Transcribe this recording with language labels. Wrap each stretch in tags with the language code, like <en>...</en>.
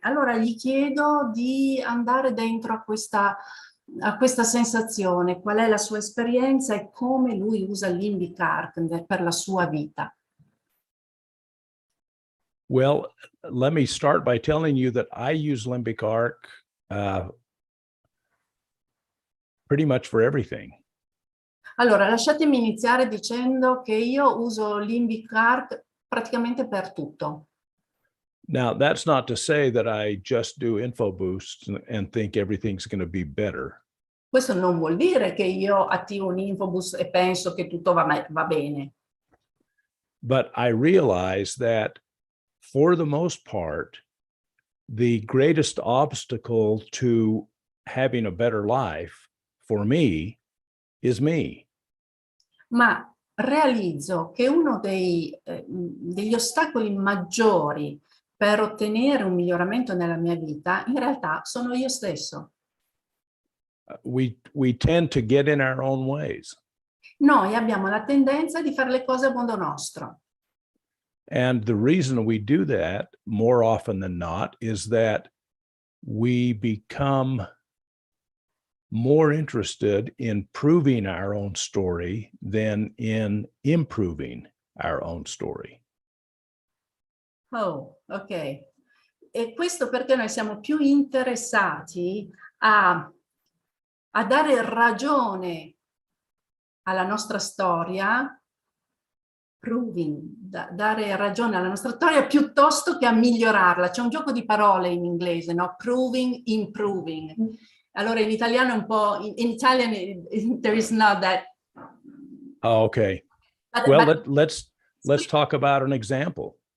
<it>Allora gli chiedo di andare dentro a questa sensazione, qual è la sua esperienza e come lui usa LimbicArc per la sua vita.</it> <en>Well, let me start by telling you that I use LimbicArc pretty much for everything.</en> <it>Allora, lasciatemi iniziare dicendo che io uso LimbicArc praticamente per tutto.</it> <en>Now, that's not to say that I just do info boosts and think everything's going to be better.</en> <it>Questo non vuol dire che io attivo un infobus e penso che tutto va bene.</it> <en>But I realize that for the most part, the greatest obstacle to having a better life for me is me.</en> <it>Ma realizzo che uno degli ostacoli maggiori per ottenere un miglioramento nella mia vita in realtà sono io stesso.</it> <en>We tend to get in our own ways.</en> <it>Noi abbiamo la tendenza di fare le cose a modo nostro.</it> <en>And the reason we do that more often than not is that we become more interested in proving our own story than in improving our own story. Oh, ok.</en> <it>E questo perché noi siamo più interessati a dare ragione alla nostra storia, dare ragione alla nostra storia piuttosto che a migliorarla. C'è un gioco di parole in inglese, no?</it> <en>Proving, improving.</en> <it>Allora in italiano è un po',</it> <en>in Italian there is not that. Oh, okay. Well, let's talk about an example.</en>